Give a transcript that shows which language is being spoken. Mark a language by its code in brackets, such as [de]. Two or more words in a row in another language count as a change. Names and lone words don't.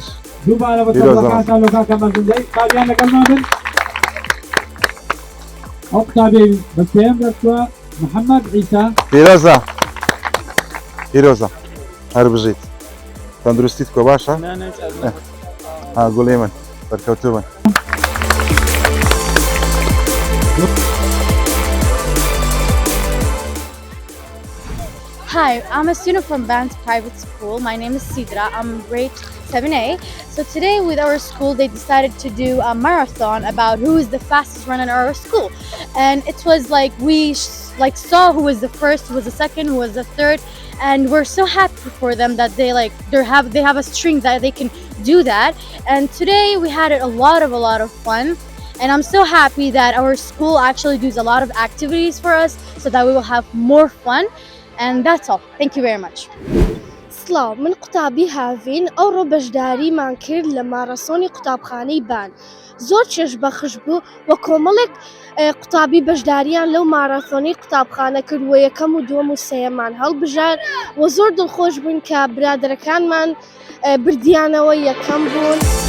[ckb] دووبارە بە چەپڵەکانتان لە کاکە مەزن دەی قوتابیان لەگەڵمان بن ئەو قوتابی بە سێم دەستوە محەممەد عیسا پیرۆزە هەربژیت تەندروستیت کۆ باشە ها گوڵێ من بەرکەوتوو بن [en] Hi, I'm a student from Bands Private School. My name is Sidra. I'm grade 7A. So today with our school, they decided to do a marathon about who is the fastest runner in our school. And it was like we saw who was the first, who was the second, who was the third. And we're so happy for them that they have a string that they can do that. And today we had a lot of fun. And I'm so happy that our school actually does a lot of activities for us so that we will have more fun. And that's all. Thank you very much. [ckb] سڵاو من قوتابی هاوین ئەوڕۆ بەشداریمان کرد لە مارەسۆنی قوتابخانەی بان زۆر چێژ بەخش بوو وە کۆمەڵێک قوتابی بەشداریان لەو مارەثۆنی قوتابخانە کرد و یەکەم و دووەم و سێیەمان هەڵبژار و زۆر دڵخۆش بوون کە برادەرەکانمان بردیانەوە یەکەم بوون.